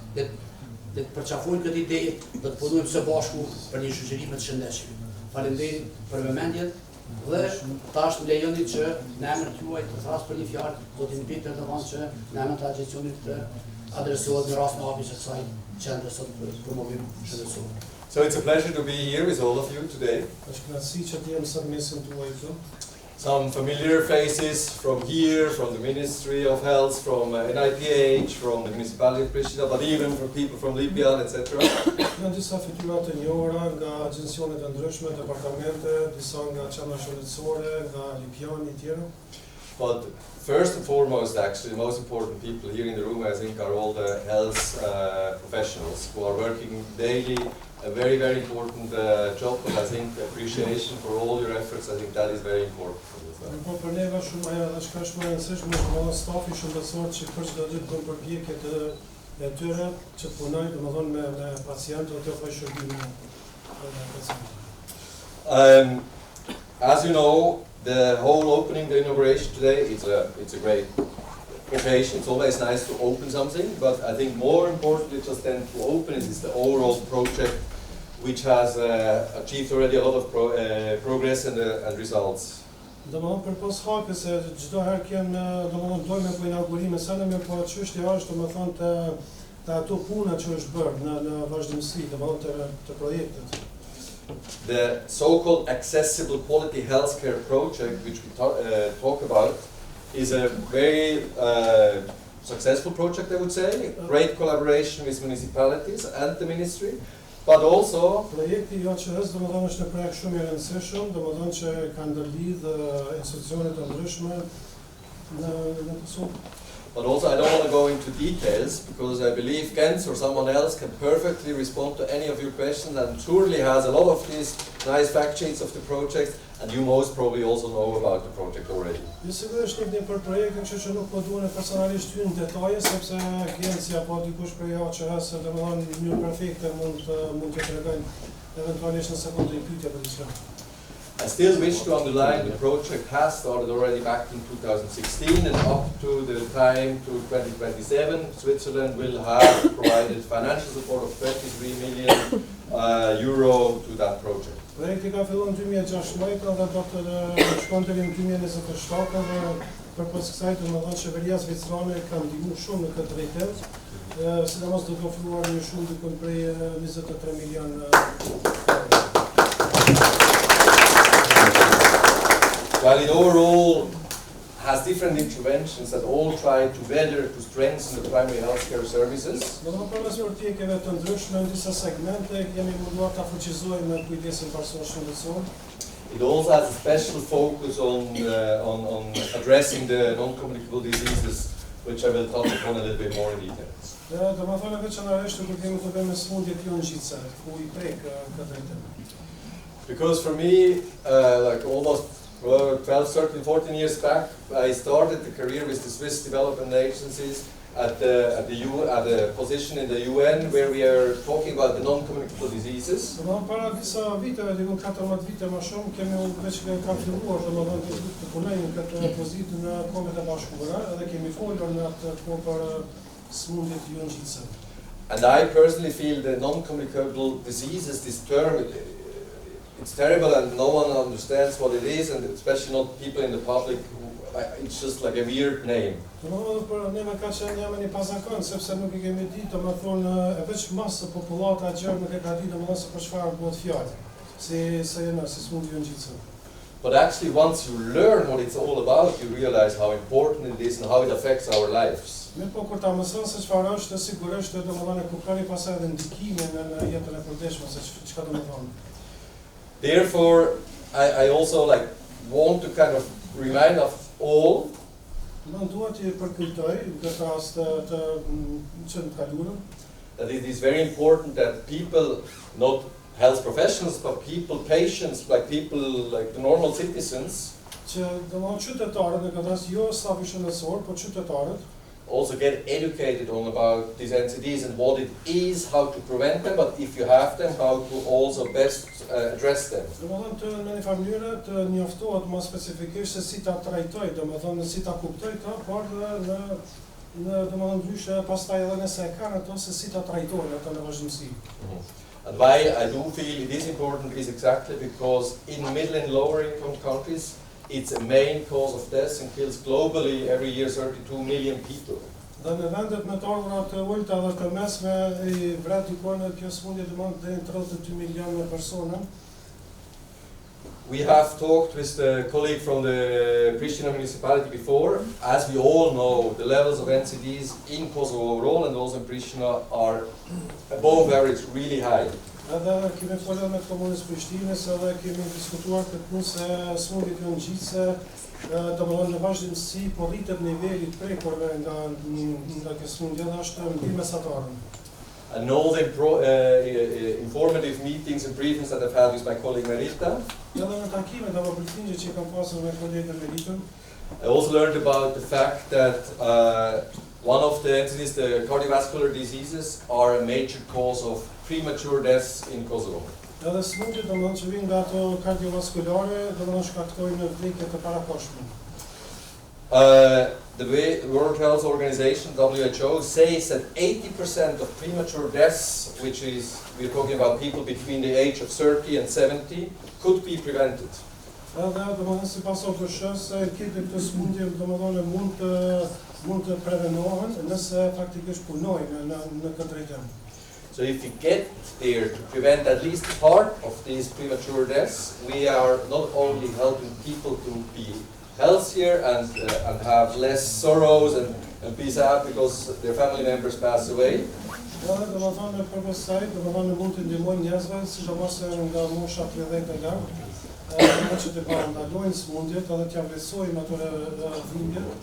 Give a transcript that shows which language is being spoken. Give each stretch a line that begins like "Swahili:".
Albanian: Dhe të përqafojnë këtë ide dhe të punojmë së bashku për një shoqëri më të shëndetshme. Faleminderit për vëmendjen dhe tash më lejoni që në emër tuaj të thras për një fjalë, do të invitojmë të thonë që në emër të agencionit të adresohet në rast në hapjes së kësaj qendre sot për promovim shëndetësor.
English: So it's a pleasure to be here with all of you today. Some familiar faces from here, from the Ministry of Health, from NIPH, from the municipality of Pristina, but even from people from Libya, etc.
Albanian: Janë disa fytyra të njohura nga agjencione të ndryshme, departamente, disa nga qendra shëndetësore, nga Libyani e tjerë.
English: But first and foremost, actually, the most important people here in the room, I think, are all the health professionals who are working daily. A very, very important job, but I think appreciation for all your efforts, I think that is very important for us.
Albanian: Po për neve shumë ajo dhe shka shumë e rëndësishme është më stafi shëndetësor që për çdo ditë bën përpjekje të tyre që të punojnë, domethënë me pacientët të ofrojnë shërbime pacientëve.
English: As you know, the whole opening, the inauguration today, it's a great occasion. It's always nice to open something, but I think more importantly just than to open it is the overall project, which has achieved already a lot of progress and results.
Albanian: Domethënë përpos hakës se çdo herë kemë domethënë dojmë po inaugurime sa më po çështja është domethënë të ato puna që është bërë në vazhdimsi domethënë të projektit.
English: The so-called accessible quality healthcare project, which we talk about, is a very successful project, I would say. Great collaboration with municipalities and the ministry, but also
Albanian: Projekti i OQS domethënë është një projekt shumë i rëndësishëm, domethënë që ka ndërlidh institucione të ndryshme në Kosovë.
English: But also, I don't want to go into details because I believe Gens or someone else can perfectly respond to any of your questions and surely has a lot of these nice fact sheets of the projects, and you most probably also know about the project already.
Albanian: Ju sigurisht njihni për projektin, kështu që nuk po duhen personalisht hyn në detaje sepse Genci apo dikush prej OQS domethënë në mënyrë perfekte mund të tregojnë eventualisht në sekondë i pyetje për diçka.
English: I still wish to underline the project has started already back in 2016 and up to the time to 2027, Switzerland will have provided financial support of 23 million euro to that project.
Albanian: Projekti ka filluar në 2016 dhe do të shkonte në 2027 dhe përpas kësaj domethënë qeveria zvicrane ka ndihmuar shumë në këtë drejtim. Sidomos do të ofruar një shumë diku prej 23 milion.
English: While it overall has different interventions that all try together to strengthen the primary healthcare services,
Albanian: Domethënë përmes politikave të ndryshme në disa segmente kemi munduar ta fuqizojmë kujdesin parsorë shëndetësor.
English: it also has a special focus on addressing the non-communicable diseases, which I will touch upon a little bit more in detail.
Albanian: Domethënë veçanërisht kur kemi të bëjmë me sëmundjet jo ngjitse, ku I prek këtë drejtim.
English: Because for me, like almost 12, 13, 14 years back, I started the career with the Swiss development agencies at the position in the UN where we are talking about the non-communicable diseases.
Albanian: Domethënë para disa viteve, diku 14 vite më shumë, kemi veç ka filluar domethënë të punojmë këtë pozitë në Kombet e Bashkuara dhe kemi folur në atë kohë për sëmundjet jo ngjitse.
English: And I personally feel the non-communicable diseases, this term, it's terrible and no one understands what it is, and especially not people in the public. It's just like a weird name.
Albanian: Domethënë për ne më ka qenë jam një pazakon sepse nuk I kemi ditë domethënë e veç masë popullata gjë nuk e ka ditë domethënë se për çfarë bëhet fjalë. Si sëmundje jo ngjitse.
English: But actually, once you learn what it's all about, you realize how important it is and how it affects our lives.
Albanian: Mirë po kur ta mëson se çfarë është, sigurisht domethënë e kuptoni pastaj edhe ndikimin në jetën e përditshme se çka do të thonë.
English: Therefore, I also want to kind of remind of all
Albanian: Më duhet të përkujtoj në këtë rast të kaluarën
English: that it is very important that people, not health professionals, but people, patients, like people, like the normal citizens,
Albanian: që domethënë qytetarët në këtë rast jo stafi shëndetësor, por qytetarët
English: also get educated on about these NCDs and what it is, how to prevent them, but if you have them, how to also best address them.
Albanian: domethënë të në një farë mënyrë të njoftohet më specifikisht se si ta trajtoj, domethënë si ta kuptoj ta, por në domethënë ndryshe pastaj edhe nëse e kanë ato se si ta trajtojnë ato në vazhdimsi.
English: And why I do feel it is important is exactly because in middle and lower income countries, it's a main cause of death and kills globally every year 32 million people.
Albanian: Dhe në vendet me të ardhura të ulta dhe të mesme I vret dikon kjo sëmundje domethënë deri në 32 milionë persona.
English: We have talked with the colleague from the Pristina municipality before. As we all know, the levels of NCDs in Kosovo overall and also in Pristina are above average, really high.
Albanian: Edhe kemi folur me komunën e Prishtinës edhe kemi diskutuar këtë punë se sëmundjet jo ngjitse domethënë në vazhdimsi po rritet niveli I prekurve nga kjo sëmundje dhe është mbi mesataren.
English: And all the informative meetings and briefings that I've had with my colleague Merita,
Albanian: Edhe në takimet apo briefingje që kam pasur me kolegën Meritën,
English: I also learned about the fact that one of the entities, the cardiovascular diseases, are a major cause of premature deaths in Kosovo.
Albanian: edhe sëmundjet domethënë që vijnë nga ato kardiovaskulare domethënë shkaktojnë vdekje të parakohshme.
English: The World Health Organization, WHO, says that 80% of premature deaths, which is, we're talking about people between the age of 30 and 70, could be prevented.
Albanian: Edhe domethënë sipas OKSH-s këtë sëmundje domethënë mund të prevenohen nëse faktikisht punojnë në këtë drejtim.
English: So if we get there to prevent at least part of these premature deaths, we are not only helping people to be healthier and have less sorrows and and be sad because their family members pass away.
Albanian: Edhe domethënë në përpos saj, domethënë mund të ndihmojnë njerëzve, sidomos nga mosha 30 e lart, që të parandalojnë smundjet edhe t'ja vlerësojmë ato dhimbje.